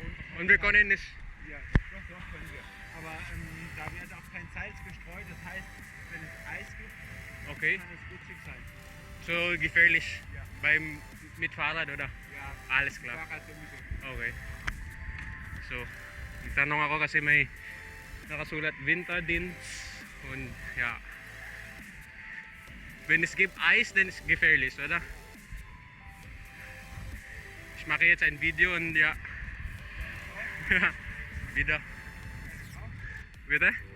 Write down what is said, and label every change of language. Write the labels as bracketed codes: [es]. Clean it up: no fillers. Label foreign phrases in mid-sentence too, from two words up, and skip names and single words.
[de] Und wir können nicht. Ja, doch, können wir. Aber da wird auch kein Salz gestreut. Das heißt, wenn es Eis gibt, Okay. kann es rutschig sein. So gefährlich Ja. mit Fahrrad oder? Ja, Alles klar. Fahrrad sowieso. Okay. So, [tl] nagtanong ako kasi may nakasulat Winterdienst [de] und ja. Wenn es gibt Eis, dann ist es gefährlich, oder? Ich mache jetzt ein Video und ja. Wieder. Bitte?